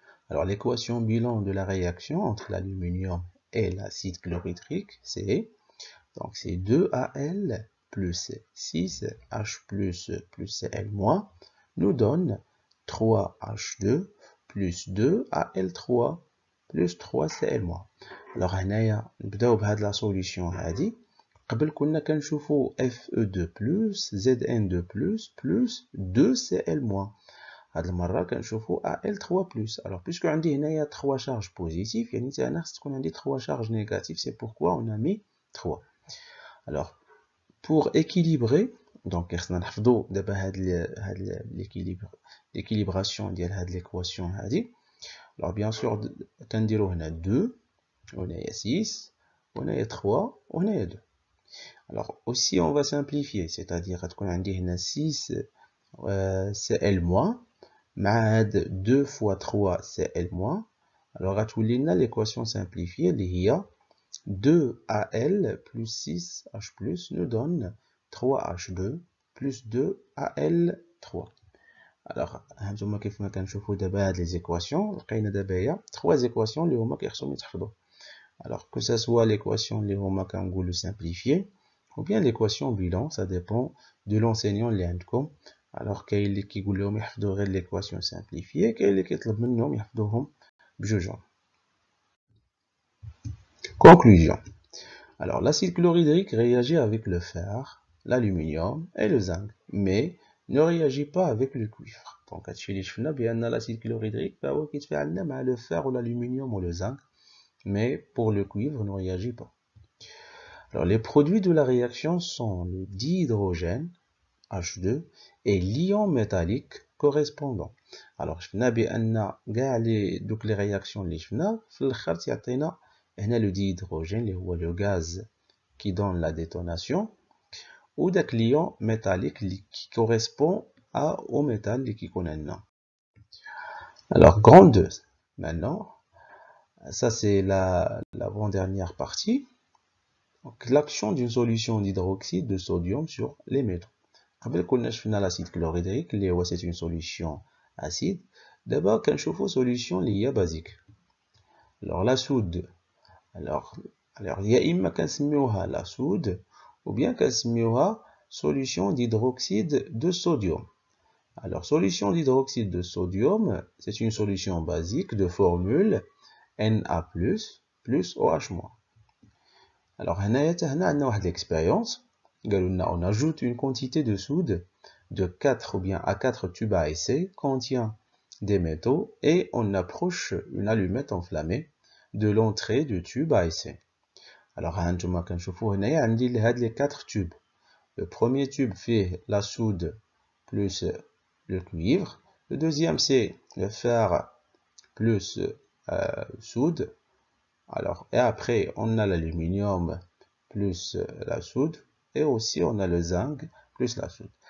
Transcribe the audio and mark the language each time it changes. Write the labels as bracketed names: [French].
[French] Alors, l'équation bilan de la réaction entre l'aluminium et l'acide chlorhydrique, c'est 2Al plus 6H plus Cl- nous donne 3H2 plus 2Al3 plus 3Cl-. [Arabic] Alors, هنايا نبداو بهاد لا سوليسيون هادي. قبل كنا كنشوفو Fe2+, Zn2+, plus 2Cl-. هاد المرة كنشوفو Al3+. Alors, puisque عندي هنايا 3 charges positifs, يعني أنا خص تكون عندي 3 charges négatives. [French] C'est pourquoi on a mis 3. Alors, pour équilibrer, donc [Arabic] خصنا نحفظو دابا هاد [French] l'équilibration ديال هاد l'équation هادي. Alors, bien sûr, [Arabic] كنديرو هنا 2, هنايا 6, هنايا 3, وهنايا 2. [French] Alors, aussi, on va simplifier, c'est-à-dire [Arabic] غتكون عندي هنا [French] 6 Cl- مع هاد 2 fois 3 Cl-. Alors, غتولي لنا l'équation simplifiée اللي هي 2Al plus 6H+, nous donne 3H2 plus 2Al3. [Arabic] Alors, هانتوما كيف ما كنشوفوا دابا هاد لي زيكواسيون لقينا دابا هي 3 زيكواسيون اللي هما كيخصهم يتحفظوا. [French] Alors, que ce soit l'équation اللي هما كنقولوا simplifiée ou bien l'équation bilan, ça dépend de l'enseignant [Arabic] اللي عندكم. Alors, كاين اللي كيقول لهم يحفظوا غير [French] l'équation simplifiée, [Arabic] كاين اللي كيطلب منهم يحفظوهم بجوجهم. [French] Conclusion. Alors, l'acide chlorhydrique réagit avec le fer, l'aluminium et le zinc, mais ne réagit pas avec le cuivre. Donc, l'acide chlorhydrique كيتفاعل مع le fer ou l'aluminium ou le zinc, mais pour le cuivre ne réagit pas. Alors, les produits de la réaction sont le dihydrogène, H2, et l'ion métallique correspondant. Alors, [Arabic] شفنا بأن كاع دوك [French] les réactions اللي شفنا في الآخر تيعطينا هنا le dihydrogène اللي هو le gaz qui donne la détonation, ou داك l'ion métallique qui correspond au métal اللي كيكون عندنا. Alors, grande 2, maintenant, ça c'est l'avant-dernière partie. Donc, l'action d'une solution d'hydroxyde de sodium sur les métaux. [Arabic] قبل كنا شفنا [French] l'acide chlorhydrique اللي هو c'est une solution acide. [Arabic] دابا كنشوفو [French] solution اللي هي basique. Alors la soude, alors [Arabic] يا إما كنسميوها [French] la soude ou bien كنسميوها solution d'hydroxyde de sodium. Alors solution d'hydroxyde de sodium, c'est une solution basique de formule Na plus OH-. [Arabic] Alors هنايا عندنا واحد l'expérience. [French] On ajoute une quantité de soude de 4 ou bien à 4 tubes à essai contient des métaux et on approche une allumette enflammée de l'entrée du tube à essai. [Arabic] Alors هانتوما كنشوفوا هنايا عندي هاد les 4 tubes. [French] Le premier tube fait la soude plus le cuivre. Le deuxième c'est le fer plus soude. Alors, et après, on a l'aluminium plus la soude, et aussi on a le zinc plus la soude.